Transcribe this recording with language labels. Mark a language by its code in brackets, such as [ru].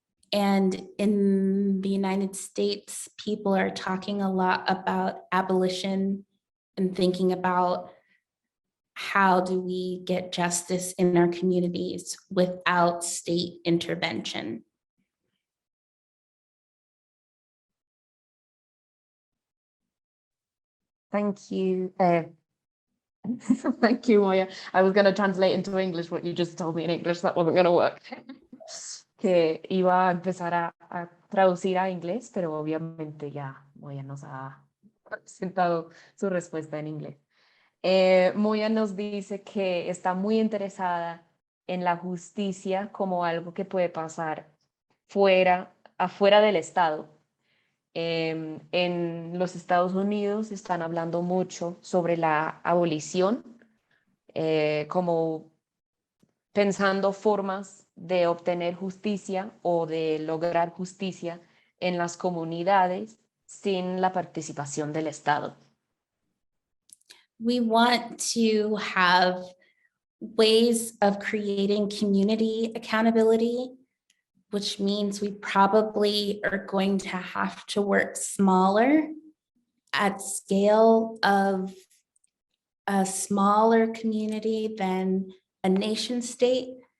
[en] And in the United States, people are talking a lot about abolition and thinking about how do we get justice in our communities without state intervention. Thank you. Thank you, Moya. I was going to translate into English what you just told me in English. That wasn't going to work. [es] Que iba a empezar a traducir a inglés, pero obviamente ya Moya nos ha presentado su respuesta en inglés. Moya nos dice que está muy interesada en la justicia como algo que puede pasar afuera del Estado. En los Estados Unidos están hablando mucho sobre la abolición, como pensando formas de obtener justicia o de lograr justicia en las comunidades sin la participación del Estado. [en] We want to have ways of creating community accountability, which means we probably are going to have to work smaller at scale of a smaller community than a nation state.